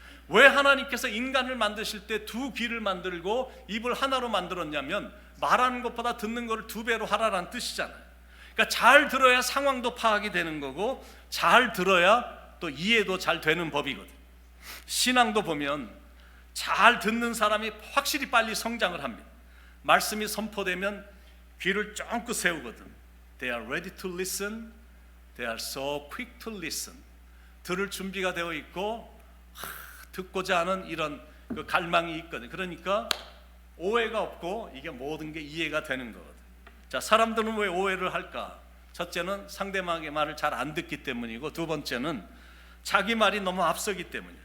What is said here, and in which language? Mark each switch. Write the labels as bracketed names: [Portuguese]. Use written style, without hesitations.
[Korean] 왜 하나님께서 인간을 만드실 때 두 귀를 만들고 입을 하나로 만들었냐면 말하는 것보다 듣는 것을 2배로 하라는 뜻이잖아요. 그러니까 잘 들어야 상황도 파악이 되는 거고 잘 들어야 또 이해도 잘 되는 법이거든. 신앙도 보면 잘 듣는 사람이 확실히 빨리 성장을 합니다. 말씀이 선포되면 귀를 쫑긋 세우거든. [English] They are ready to listen. They are so quick to listen. [Korean] 들을 준비가 되어 있고 듣고자 하는 이런 그 갈망이 있거든. 그러니까 오해가 없고 이게 모든 게 이해가 되는 거거든. 자, 사람들은 왜 오해를 할까? 첫째는 상대방의 말을 잘 안 듣기 때문이고, 두 번째는 자기 말이 너무 앞서기 때문이에요.